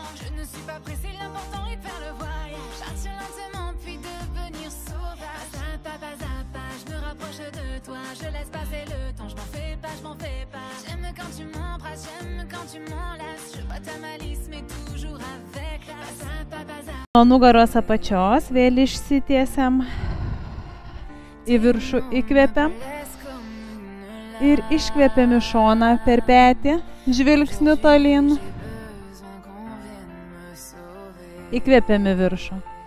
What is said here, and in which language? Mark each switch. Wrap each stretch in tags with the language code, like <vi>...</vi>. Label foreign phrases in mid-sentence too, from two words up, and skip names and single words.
<fr>Je ne suis pas pressée, l'important est de faire le voyage. Partir lentement puis devenir sauvage. Pas à pas, je me rapproche de toi. Je laisse passer le temps, je m'en fais pas. J'aime quand tu m'embrasses, j'aime quand tu m'enlaces. Je vois ta malice, mais toujours avec classe.</fr> <lt>Nuo nugaros apačios vėl išsitiesiam. Į viršų įkvepiam ir iškvepiam į šoną per petį, žvilgsniu tolyn. Įkvepiam į viršų.</lt>